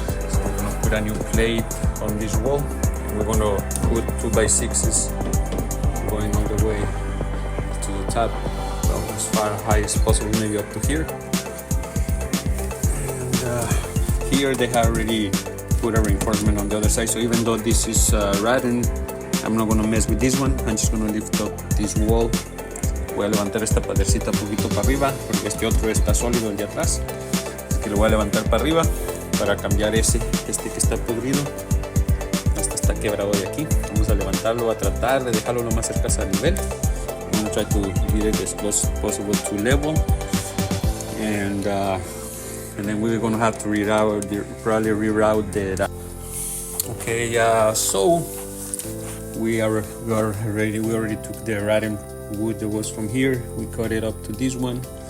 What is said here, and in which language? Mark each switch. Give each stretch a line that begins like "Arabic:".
English: So we're gonna put a new plate on this wall. We're gonna put 2x6s going all the way to the top. As far high as possible, maybe up to here. And here they have already put a reinforcement on the other side, so even though this is rotten, I'm not going to mess with this one. I'm just going to lift up this wall.
Spanish: Voy a levantar esta padercita un poquito para arriba porque este otro está sólido, el de atrás, así que lo voy a levantar para arriba para cambiar este que está podrido. Este está quebrado de aquí. Vamos a levantarlo, a tratar de dejarlo lo más cerca al nivel.
English: I'm going to try to get it as close as possible to level, and then we're going to have to probably reroute the. Okay, so we already took the rotten wood that was from here. We cut it up to this one,